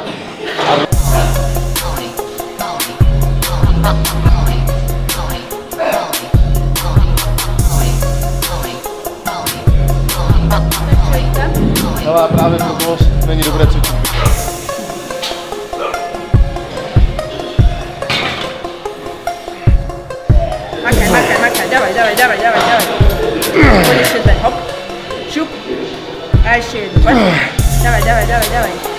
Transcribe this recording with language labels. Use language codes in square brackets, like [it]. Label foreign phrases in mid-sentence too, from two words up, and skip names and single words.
[cs] Ale právě proto není dobré cvičit. [sk] Makaj, dávaj. Poď ešte ten, hop, šup. A ešte jednu, poď. Dávaj.